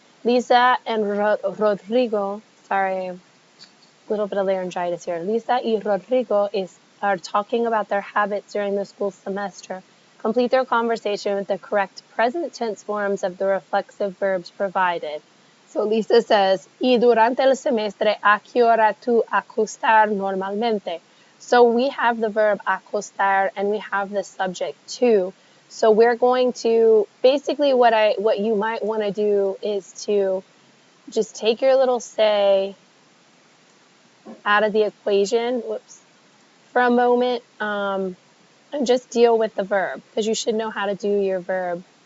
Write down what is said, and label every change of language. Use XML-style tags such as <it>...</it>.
<en>Lisa and Rodrigo, sorry, a little bit of laryngitis here. Lisa y Rodrigo are talking about their habits during the school semester. Complete their conversation with the correct present tense forms of the reflexive verbs provided. So Lisa says,</en> <es>y durante el semestre, ¿a qué hora tú acostar normalmente?</es> <en>So we have the verb acostar and we have the subject to. So we're going to, basically what you might want to do is to just take your little say out of the equation, for a moment, and just deal with the verb, because you should know how to do your verb.</en>